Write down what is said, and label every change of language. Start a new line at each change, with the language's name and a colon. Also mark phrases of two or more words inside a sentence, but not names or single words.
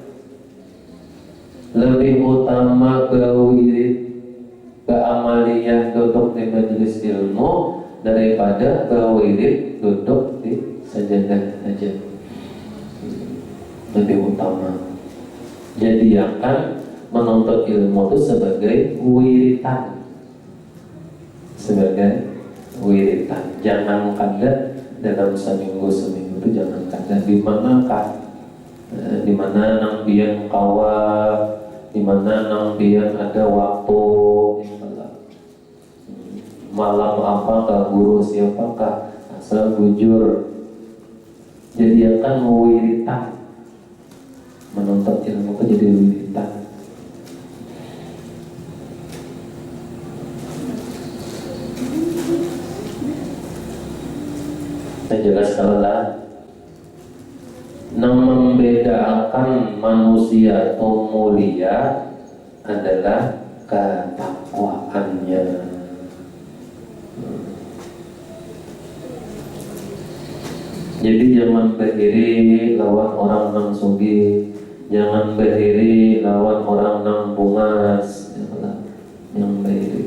Indonesian: Lebih utama berwirid beramaliyah duduk di majelis ilmu daripada berwirid duduk di sajadah saja. Lebih utama. Jadi akan menuntut ilmu itu sebagai wiritan. Sebagai wiritan.
Banjar: Jangan kada dalam seminggu itu jangan kada. Di manakah? Di mana nang biang kawa, di mana nang biang ada waktu. Malam apakah, guru siapakah, asal bujur.
Indonesian: Jadi akan wiritan. Menuntut ilmu itu jadi wiritan. Saya jelaskan lah. Yang membedakan manusia itu mulia adalah ketakwaannya.
Banjar: Jadi jangan berdiri lawan orang nang sugih, jangan berdiri lawan orang nang bungas.
Indonesian: Yang berdiri.